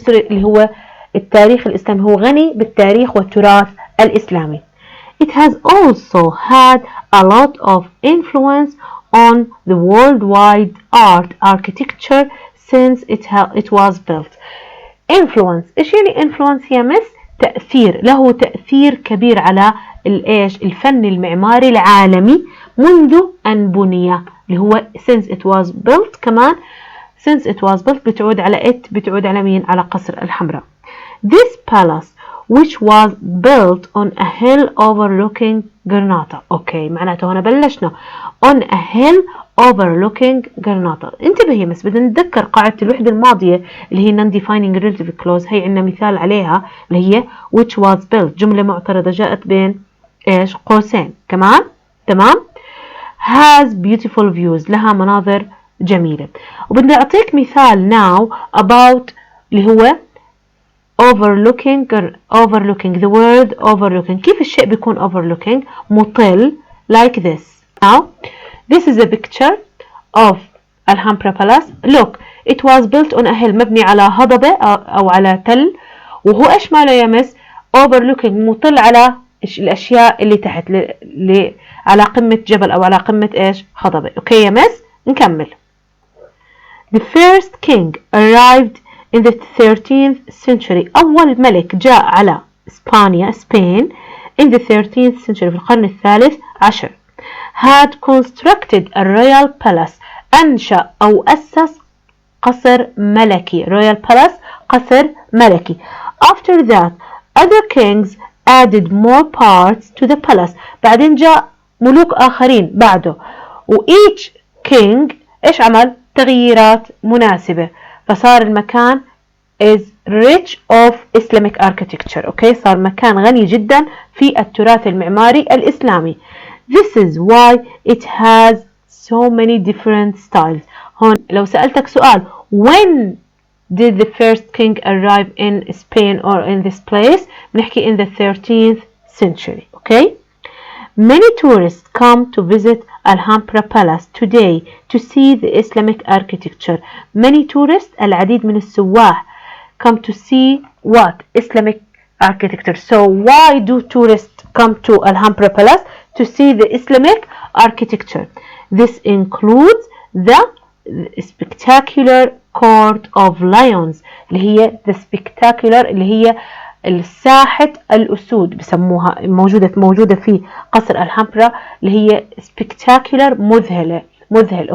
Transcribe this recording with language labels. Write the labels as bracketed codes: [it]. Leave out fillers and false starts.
[ar] اللي هو التاريخ الإسلامي، هو غني بالتاريخ والتراث الإسلامي. [en] It has also had a lot of influence on the worldwide architecture since it was built. [ar] Influence، إيش يعني influence يا مس؟ تأثير، له تأثير كبير على الفن المعماري العالمي منذ أن بني، اللي هو [en] since it was built. [ar] كمان since it was built بتعود على مين؟ على قصر الحمراء. [en] This palace which was built on a hill overlooking Granada. [ar] اوكي، معناته هنا بلشنا on a hill overlooking Granada. انتبهي بس بدنا نتذكر قاعدة الوحدة الماضية اللي هي non-defining relative clause، هي عندنا مثال عليها اللي هي which was built، جملة معترضة جاءت بين ايش؟ قوسين. كمان تمام؟ [en] has beautiful views، [ar] لها مناظر جميلة. وبدي أعطيك مثال now about اللي هو overlooking the word overlooking. كيف الشيء بيكون overlooking؟ مطل like this. [en] Now this is a picture of Alhambra Palace. [ar] Look, [en] it was built on a hill، [ar] مبني على هضبة أو على تل، وهو إيش ماله يا مس؟ overlooking، مطل على الأشياء اللي تحت، على قمة جبل أو على قمة إيش؟ هضبة. أوكي يا مس؟ نكمل. [en] The first king arrived in the 13th century. [ar] أول ملك جاء على Spain [en] in the 13th century، [ar] في القرن الثالث عشر. [en] had constructed a royal palace، [ar] أنشأ أو أسس قصر ملكي. [en] royal palace، [ar] قصر ملكي. [en] After that other kings added more parts to the palace. [ar] بعدين جاء ملوك آخرين بعده، و each king إيش عمل؟ تغييرات مناسبة، فصار المكان [en] is rich of Islamic architecture. [ar] أوكي، صار مكان غني جدا في التراث المعماري الإسلامي. [en] This is why it has so many different styles. [ar] هون لو سألتك سؤال [en] when did the first king arrive in Spain or in this place؟ بنحكي in the 13th century. Okay. Many tourists come to visit Alhambra Palace today to see the Islamic architecture. Many tourists, [ar] العديد من السواح, [en] come to see what? Islamic architecture. So why do tourists come to Alhambra Palace? To see the Islamic architecture. This includes the spectacular court of lions اللي هي the spectacular [ar] اللي هي الساحة الأسود بسموها، موجودة في قصر الهامبرا [en] اللي هي spectacular مذهل.